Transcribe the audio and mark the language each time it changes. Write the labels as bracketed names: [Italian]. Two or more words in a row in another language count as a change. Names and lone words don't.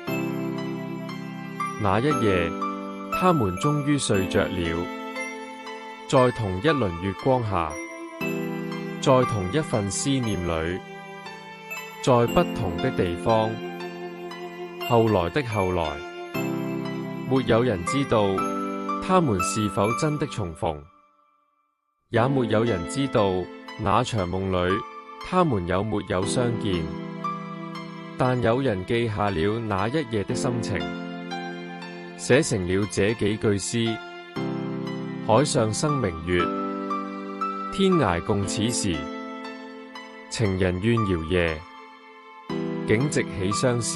[Chinese] 那一夜，他們終於睡着了，在同一輪月光下，在同一份思念裏，在不同的地方。後來的後來，沒有人知道他們是否真的重逢，也沒有人知道那場夢裏他們有沒有相見。但有人記下了那一夜的心情，寫成了這幾句詩：海上生明月，天涯共此時。情人怨遙夜，竟夕起相思。